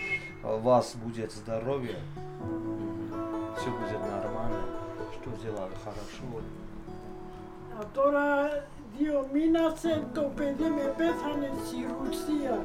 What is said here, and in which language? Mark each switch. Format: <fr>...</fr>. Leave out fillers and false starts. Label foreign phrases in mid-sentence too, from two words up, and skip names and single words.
<ru>У вас будет здоровье, все будет нормально, что сделали хорошо.</ru> <el>Τώρα 2 μήνες το παιδί με πέθανε στη Ρουσία.</el>